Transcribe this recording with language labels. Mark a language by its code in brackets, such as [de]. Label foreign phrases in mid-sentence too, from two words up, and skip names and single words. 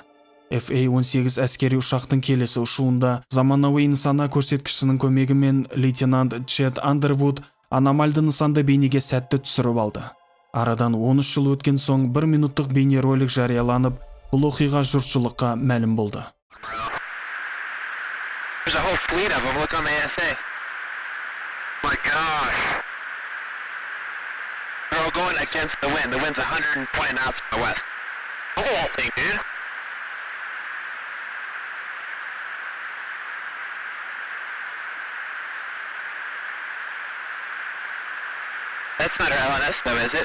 [kk] FA-18 әскери ұшақтың келесі ұшуында заманауи нысана көрсеткішінің көмегімен лейтенант Чет Андервуд аномальды нысанды бейнеге сәтті түсіріп алды. Арадан 13 жыл өткен соң 1 минуттық бейнеролик жарияланып, бұл оқиға жұртшылыққа мәлім болды. [en] There's a whole fleet of them. Look on the ASA. My gosh. They're all going against the wind. The wind's 120 knots from the west. Look at that thing, dude. That's not our LNS though, is it?